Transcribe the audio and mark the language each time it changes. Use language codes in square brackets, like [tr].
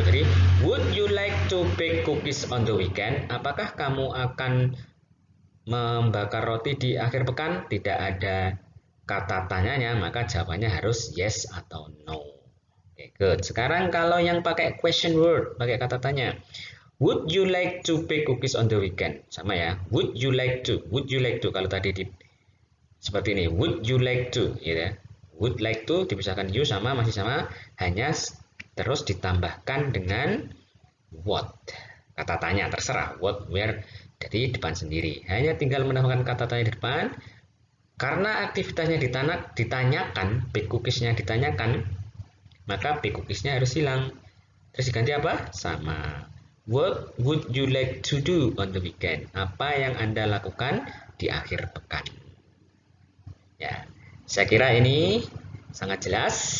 [id] Jadi [en] would you like to bake cookies on the weekend? [id] Apakah kamu akan membakar roti di akhir pekan? Tidak ada kata tanyanya, maka jawabannya harus yes atau no. [en] Oke, good. [id] Sekarang kalau yang pakai question word, pakai kata tanya, [en] would you like to bake cookies on the weekend? [id] Sama ya, [en] would you like to. Would you like to, [id] kalau tadi seperti ini, [en] would you like to, [id] gitu ya. [en] Would like to [id] dipisahkan you sama, masih sama, hanya terus ditambahkan dengan what. Kata tanya terserah, what, where, jadi depan sendiri. Hanya tinggal menambahkan kata tanya di depan. Karena aktivitasnya ditanyakan, bake cookies-nya ditanyakan, maka bake cookies-nya harus hilang. Terus diganti apa? Sama. [en] What would you like to do on the weekend? [id] Apa yang Anda lakukan di akhir pekan? Ya, saya kira ini sangat jelas.